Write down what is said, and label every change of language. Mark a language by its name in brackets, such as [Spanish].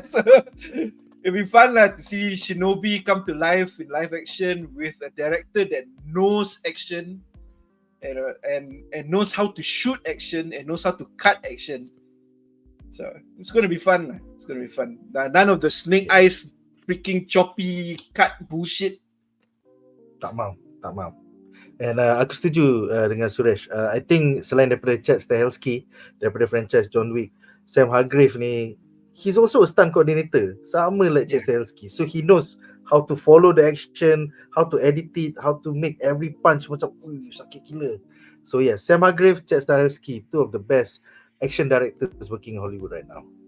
[English] So it'll be fun lah to see Shinobi come to life in live action with a director that knows action and knows how to shoot action and knows how to cut action. So it's going to be fun lah. It's going to be fun. None of the snake eyes freaking choppy cut bullshit. [Malay] Tak mau. And aku setuju dengan Suresh. [English] I think [Malay] selain daripada [English] Chad Stahelski daripada franchise John Wick, Sam Hargrave ni, he's also a stunt coordinator, sama like Chad Stahelski. So he knows how to follow the action, how to edit it, how to make every punch [Malay] macam sakit gila. [English] So yeah, Sam Hargrave, Chad Stahelski, two of the best action directors working in Hollywood right now.